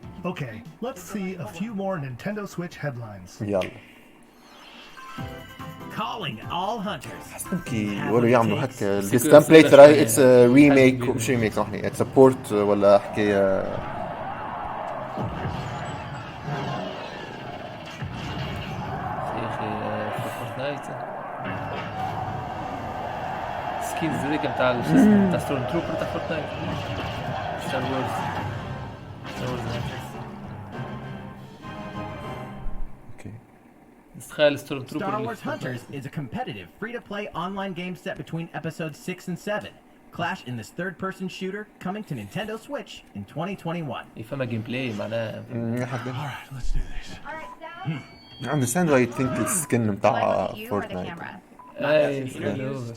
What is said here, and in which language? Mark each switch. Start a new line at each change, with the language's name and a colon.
English: Okay, let's see a few more Nintendo Switch headlines.
Arabic: يلا.
English: Calling all hunters.
Arabic: كي يقولوا يعملوا هكا
English: this template right it's a remake
Arabic: مش
English: remake
Arabic: صحني
English: it's a port
Arabic: ولا حكاية. يا اخي في فورتنايت سكينز هذيك نتاع شو اسمه نتاع ستورم تروبر تاع فورتنايت ستار وورز تخيل ستورم تروبر.
English: Star Wars Hunters is a competitive, free-to-play online game set between episodes 6 and 7. Clash in this third-person shooter coming to Nintendo Switch in 2021.
Arabic: يفهم جيم بلاي معناها.
English: Alright, let's do this. I understand why you think it's skin متاع Fortnite.